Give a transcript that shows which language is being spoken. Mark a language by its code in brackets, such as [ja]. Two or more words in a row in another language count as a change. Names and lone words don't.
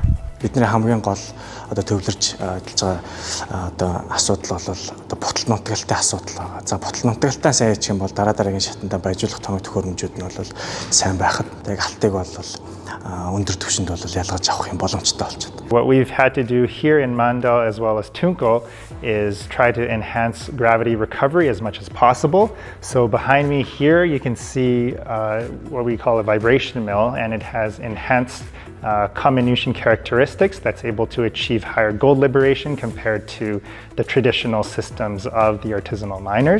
[mn] Бидний хамгийн гол одоо төвлөрж ажиллаж байгаа одоо асуудал бол одоо бутал нутагтай асуудал байгаа. За бутал нутагтай сайн яачих юм бол дараагийн шатанда баяжуулах тоног төхөөрөмжүүд нь бол сайн байхад яг алтыг бол өндөр түвшинд бол ялгаж авах юм боломжтой болчиход. [en] What we've had to do here in Mandal as well as Tunko is try to enhance gravity recovery as much as possible. So behind me here you can see what we call a vibration mill, and it has enhanced comminution characteristics that's able to achieve higher gold liberation compared to the traditional systems of the artisanal miners.